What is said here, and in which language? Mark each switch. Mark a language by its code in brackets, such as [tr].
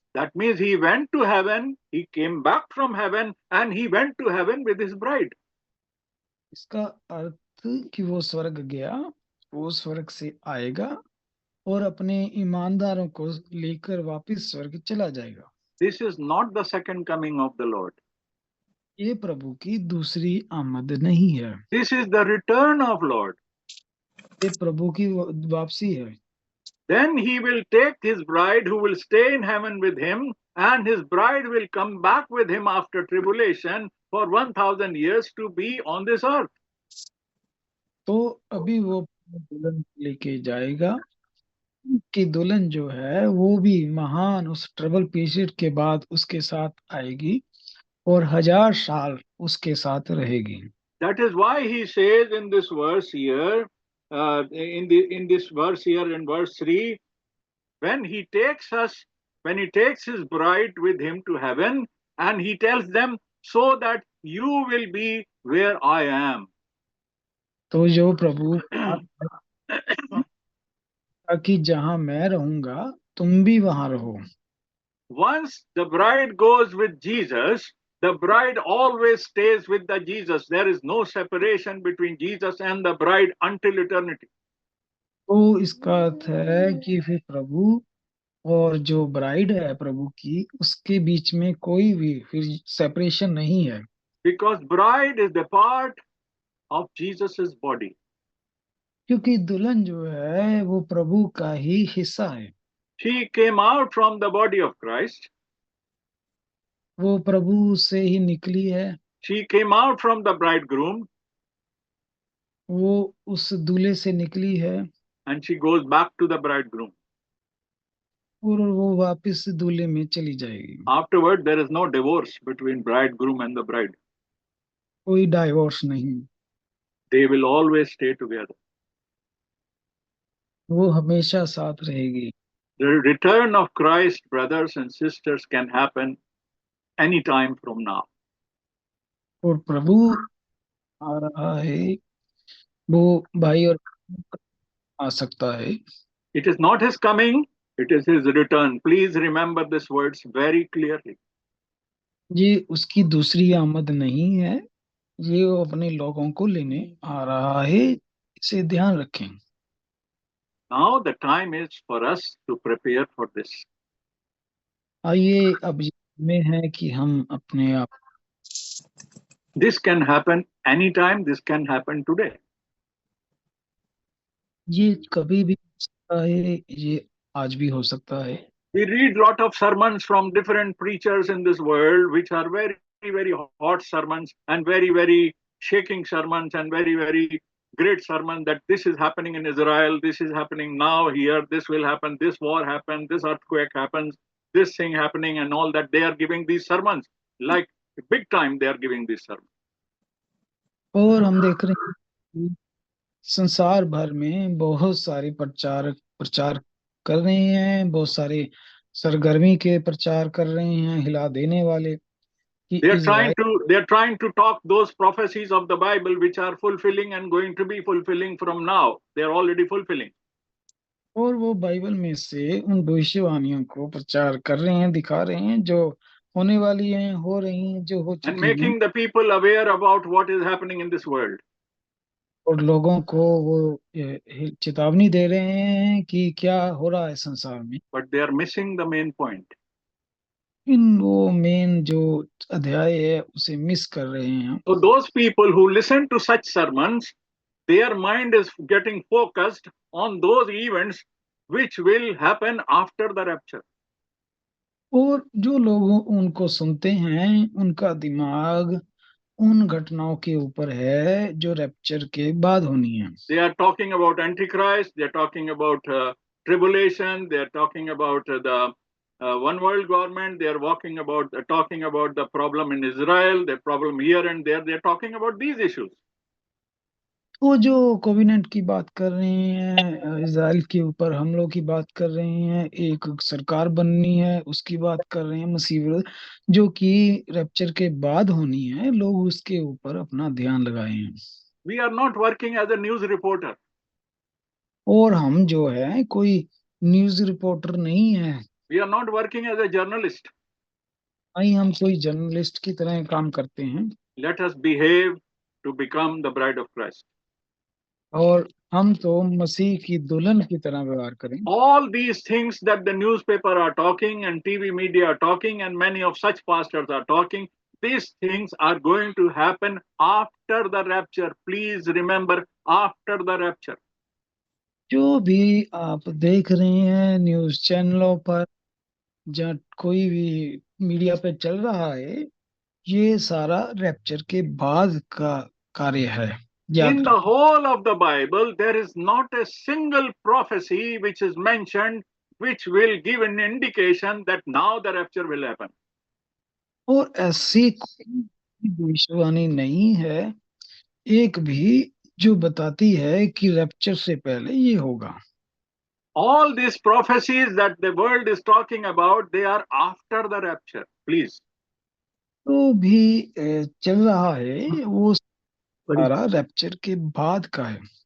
[en] That means he went to heaven, he came back from heaven, and he went to heaven with his bride. [hi] इसका अर्थ कि वो स्वर्ग गया, वो स्वर्ग से आएगा और अपने ईमानदारों को लेकर वापस स्वर्ग चला जाएगा। [en] This is not the second coming of the Lord. [hi] ये प्रभु की दूसरी आमद नहीं है, [en] This is the return of Lord. [hi] ये प्रभु की वापसी है। [en] Then he will take his bride who will stay in heaven with him, and his bride will come back with him after tribulation for 1,000 years to be on this earth. [hi] तो अभी वो दुल्हन लेके जाएगा कि दुल्हन जो है वो भी महान उस [en] trouble period [hi] के बाद उसके साथ आएगी और 1000 साल उसके साथ रहेगी। [en] That is why he says in this verse here, in this verse here in verse 3, when he takes his bride with him to heaven, and he tells them, so that you will be where I am. [hi] तो जो प्रभु कि जहां मैं रहूंगा तुम भी वहां रहो। [en] Once the bride goes with Jesus, the bride always stays with the Jesus. There is no separation between Jesus and the bride until eternity. [hi] तो इसका अर्थ है कि फिर प्रभु और जो ब्राइड है प्रभु की उसके बीच में कोई भी फिर सेपरेशन नहीं है। [en] Because bride is the part of Jesus's body. [hi] क्योंकि दुल्हन जो है वो प्रभु का ही हिस्सा है। [en] She came out from the body of Christ. [hi] वो प्रभु से ही निकली है। [en] She came out from the bridegroom. [hi] वो उस दूल्हे से निकली है। [en] And she goes back to the bridegroom. [hi] और वो वापस दूल्हे में चली जाएगी। [en] Afterward, there is no divorce between bridegroom and the bride. [hi] कोई डाइवोर्स नहीं। [en] They will always stay together. [hi] वो हमेशा साथ रहेगी। [en] The return of Christ, brothers and sisters, can happen any time from now. [hi] और प्रभु आ रहा है वो भाई और आ सकता है। [en] It is not his coming, it is his return. Please remember these words very clearly. [hi] ये उसकी दूसरी आमद नहीं है, ये वो अपने लोगों को लेने आ रहा है, इसे ध्यान रखें। [en] Now the time is for us to prepare for this. [hi] आइए अब में है कि हम अपने आप [en] This can happen anytime, this can happen today. [hi] ये कभी भी हो सकता है, ये आज भी हो सकता है। [en] We read lot of sermons from different preachers in this world, which are very, very hot sermons and very, very shaking sermons and very, very great sermons that this is happening in Israel, this is happening now here, this will happen, this war happened, this earthquake happens, this thing happening and all that. They are giving these sermons like big time. They are giving these sermons. [hi] और हम देख रहे हैं कि संसार भर में बहुत सारे प्रचार कर रहे हैं, बहुत सारे सरगर्मी के प्रचार कर रहे हैं, हिला देने वाले कि [en] They are trying to talk those prophecies of the Bible which are fulfilling and going to be fulfilling from now. They are already fulfilling. [hi] और वो बाइबल में से उन भविष्यवाणियों को प्रचार कर रहे हैं, दिखा रहे हैं जो होने वाली हैं, हो रही हैं, जो हो [en] And [hi] चुकी हैं, [en] making the people aware about what is happening in this world. [hi] और लोगों को वो चेतावनी दे रहे हैं कि क्या हो रहा है संसार में। [en] But they are missing the main point. [hi] इन वो मेन जो अध्याय है उसे मिस कर रहे हैं। [en] So those people who listen to such sermons, their mind is getting focused on those events which will happen after the rapture. [hi] और जो लोग उनको सुनते हैं उनका दिमाग उन घटनाओं के ऊपर है जो रैप्चर के बाद होनी है। [en] They are talking about Antichrist, they are talking about tribulation, they are talking about the one world government, they are talking about the problem in Israel, the problem here and there, they are talking about these issues. [hi] वो जो covenant की बात कर रहे हैं, Israel के ऊपर हमलों की बात कर रहे हैं, एक सरकार बननी है उसकी बात कर रहे हैं, मुसीबत जो कि रैप्चर के बाद होनी है, लोग उसके ऊपर अपना ध्यान लगाए हैं। [en] We are not working as a news reporter. [hi] और हम जो है कोई न्यूज रिपोर्टर नहीं है, [en] We are not working as a journalist. [hi] नहीं हम कोई जर्नलिस्ट की तरह काम करते हैं। [en] Let us behave to become the bride of Christ. [hi] और हम तो मसीह की दुल्हन की तरह व्यवहार करें। [en] All these things that the newspaper are talking and TV media are talking and many of such pastors are talking, these things are going to happen after the rapture. Please remember, after the rapture. [hi] जो भी आप देख रहे हैं news चैनलों पर, जहाँ कोई भी मीडिया पे चल रहा है, ये सारा रैप्चर के बाद का कार्य है। याद [en] In the whole of the Bible, there is not a single prophecy which is mentioned which will give an indication that now the rapture will happen. [hi] और ऐसी कोई भविष्यवाणी नहीं है एक भी जो बताती है कि रैप्चर से पहले ये होगा। [en] All these prophecies that the world is talking about, they are after the rapture. Please. [hi] तो भी चल रहा है वो सारा रैप्चर के बाद का है।